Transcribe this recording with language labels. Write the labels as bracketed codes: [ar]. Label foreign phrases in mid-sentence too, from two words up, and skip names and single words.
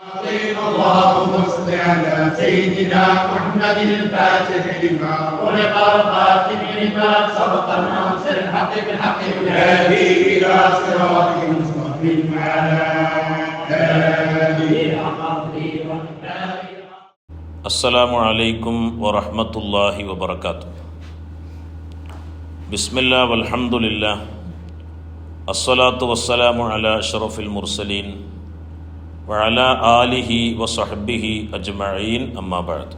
[ar] اللهم صل على سيدنا محمد الفاتح لما ولق الخاتم لما سبق الناصر الحق بالحق والهادي الى صراطك المستقيم وعلى اله وصحبه السلام عليكم ورحمة الله وبركاته. بسم الله والحمد لله الصلاة والسلام على أشرف المرسلين وعلى آله وصحبه أجمعين أما بعد.